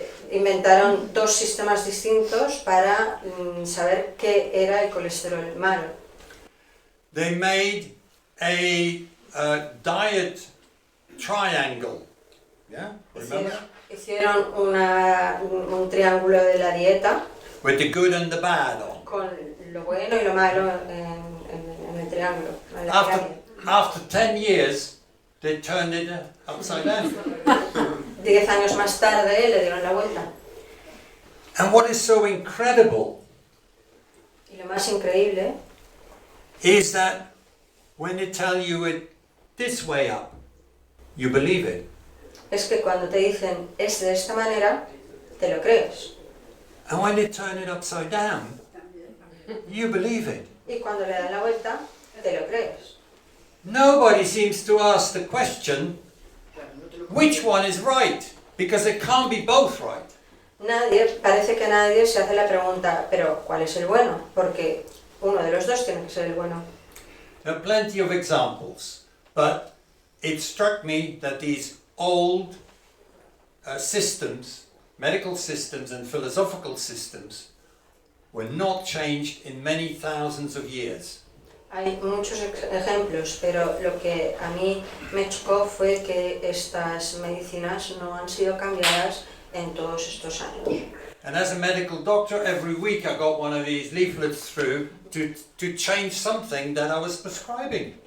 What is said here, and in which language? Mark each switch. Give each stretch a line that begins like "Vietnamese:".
Spanish: Inventaron 2 sistemas distintos para saber qué era el colesterol malo.
English: They made a diet triangle. Yeah, remember?
Spanish: Hicieron un triángulo de la dieta
English: With the good and the bad on.
Spanish: con lo bueno y lo malo en el triángulo. En la pirámide.
English: After 10 years, they turned it upside down.
Spanish: 10 años más tarde le dieron la vuelta.
English: And what is so incredible
Spanish: Y lo más increíble
English: is that when they tell you it this way up, you believe it.
Spanish: es que cuando te dicen es de esta manera, te lo crees.
English: And when they turn it upside down, you believe it.
Spanish: Y cuando le dan la vuelta, te lo crees.
English: Nobody seems to ask the question, which one is right? Because it can't be both right.
Spanish: Parece que nadie se hace la pregunta, pero ¿cuál es el bueno? Porque uno de los dos tiene que ser el bueno.
English: There are plenty of examples, but it struck me that these old systems, medical systems and philosophical systems, were not changed in many thousands of years.
Spanish: Hay muchos ejemplos, pero lo que a mí me chocó fue que estas medicinas no han sido cambiadas en todos estos años.
English: And as a medical doctor, every week I got one of these leaflets through to change something that I was prescribing.